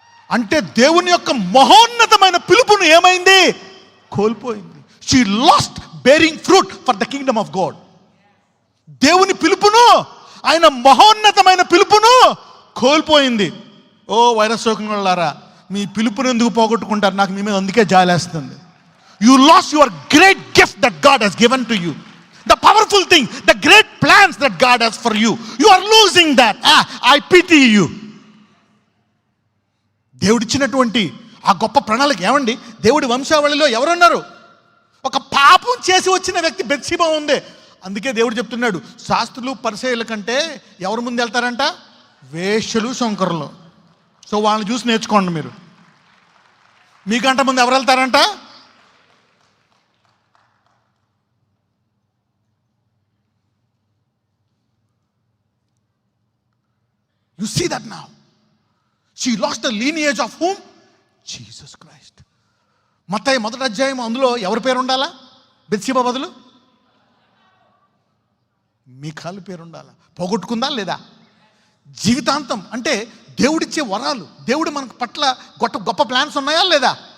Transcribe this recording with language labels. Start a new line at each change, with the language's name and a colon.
Telugu: అంటే దేవుని యొక్క మహోన్నతమైన పిలుపును ఏమైంది? కోల్పోయింది.
English: She lost bearing fruit for the kingdom of God.
Telugu: దేవుని పిలుపును, ఆయన మహోన్నతమైన పిలుపును కోల్పోయింది. ఓ వైరస్ సోకినోళ్ళారా, మీ పిలుపును ఎందుకు పోగొట్టుకుంటారు? నాకు మీ మీద అందుకే జాలేస్తుంది.
English: You lost your great gift that God has given to you. The powerful thing, the great plans that God has for you. You are losing that. I pity you.
Telugu: దేవుడిచ్చినటువంటి ఆ గొప్ప ప్రణాళిక ఏమండి? దేవుడి వంశావళిలో ఎవరున్నారు? ఒక పాపం చేసి వచ్చిన వ్యక్తి బెత్షెబా ఉంది. అందుకే దేవుడు చెప్తున్నాడు, శాస్త్రులు పరిసయ్యుల కంటే ఎవరు ముందు వెళ్తారంట? వేశ్యలు, శంకరులు. సో వాళ్ళని చూసి నేర్చుకోండి మీరు. మీకంట ముందు ఎవరు వెళ్తారంట?
English: You see that now. She lost the lineage of whom? Jesus Christ.
Telugu: మత్తయి 1వ అధ్యాయం, అందులో ఎవరి పేరు ఉండాలా? బెత్షెబా బదులు మీకాలు పేరు ఉండాలా? పోగొట్టుకుందా లేదా? జీవితాంతం అంటే దేవుడిచ్చే వరాలు, దేవుడు మనకు పట్ల గొప్ప ప్లాన్స్ ఉన్నాయా లేదా?